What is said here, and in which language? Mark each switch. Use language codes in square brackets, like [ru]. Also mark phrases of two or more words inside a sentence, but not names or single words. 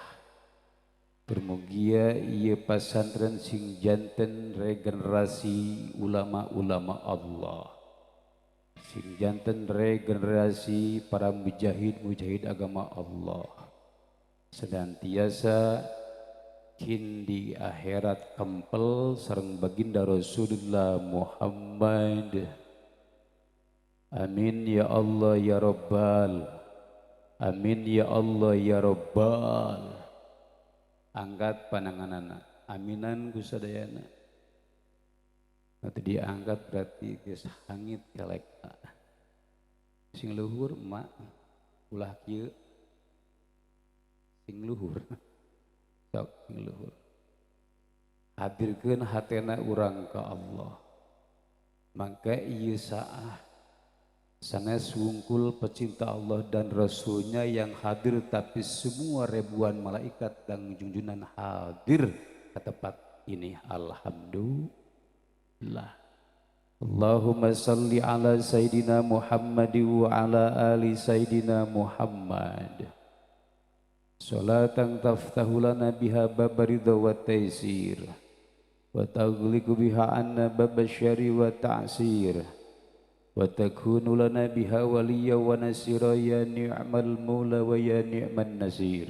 [su] Bermugia ieu pasantren sing janten regenerasi ulama-ulama Allah, sing janten regenerasi para mujahid agama Allah, senantiasa kin di akhirat kempel sareng baginda Rasulullah Muhammad. [ar] آمين يا الله يا رب، آمين يا الله يا رب. [su] Angkat pananganana, aminan gusadayana. [id] Nanti diangkat berarti [su] geus hangit kelek. Sing luhur mak ulah kieu sing luhur. Sok sing luhur. Hadirkeun hatena urang ka Allah. Mangka ieu saah sanes wungkul pecinta Allah [id] dan Rasulnya yang hadir, tapi semua ribuan malaikat dan junjunan hadir ke tempat ini. [ar] Alhamdulillah. اللهم صل على سيدنا محمد وعلى آل سيدنا محمد. صلاة تفتح لنا بها باب الرضا والتيسير، وتغلق بها عنا باب الشر والتعسير، وتكون لنا بها وليا ونصيرا يا نعم المولى ويا نعم النصير.